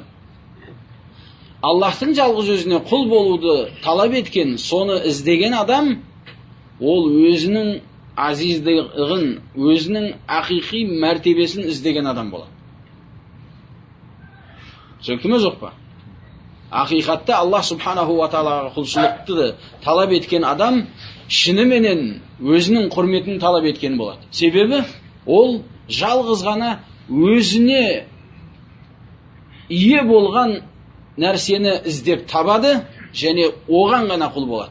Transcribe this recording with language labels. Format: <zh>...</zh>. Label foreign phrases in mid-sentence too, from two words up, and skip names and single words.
<kk>Аллахтың жалғыз өзіне құл болуды талап еткен, соны іздеген адам ол өзінің азиздығын, өзінің ақиқи мәртебесін іздеген адам болады. Сөкті ме жоқ па? Ақиқатта</kk> <ar>الله سبحانه و تعالى</ar> <kk>құлшылықты талап еткен адам шыныменен өзінің құрметін талап еткен болады. Себебі ол жалғыз ғана өзіне ие болған нәрсені іздеп табады және оған ғана құл болады.</kk>